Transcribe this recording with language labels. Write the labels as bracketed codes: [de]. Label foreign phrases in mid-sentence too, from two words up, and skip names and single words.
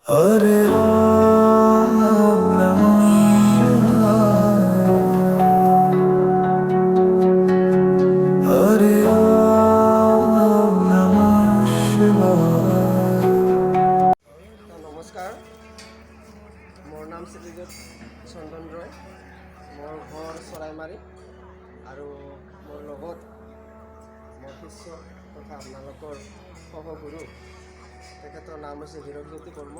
[sa] হরে রাম নমঃ শিবায়, হরে রাম নমঃ শিবায়। [as] নমস্কাৰ, মোৰ নাম শ্ৰীযুত চন্দন ৰয়। মোৰ ঘৰ চৰাইমাৰী আৰু মোৰ লগত মোৰ শিষ্য তথা আপোনালোকৰ সহগুৰু, তেখেতৰ নাম হৈছে হীৰকজ্যোতি বৰ্মন।